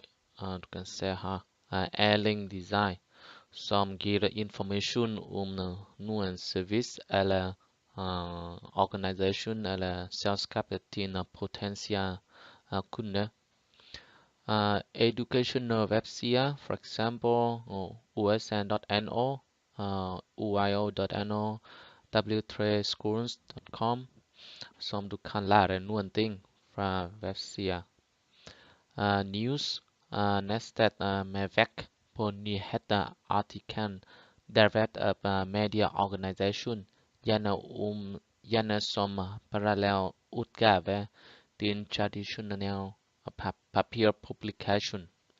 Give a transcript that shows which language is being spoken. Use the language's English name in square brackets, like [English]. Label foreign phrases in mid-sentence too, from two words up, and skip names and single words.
[Norwegian] Du kan se her, Erling Design, som gir informasjon om noen service eller organisasjon eller selskapet til potensielle kunder. Educational websider, for eksempel usn.no, uio.no, w3schools.com, som du kan lære noen ting fra websider. News, nettsted med vekt på nyhetsartikkelen drevet av medieorganisasjon, gjerne som parallell utgave til tradisjonell papirpublikasjon.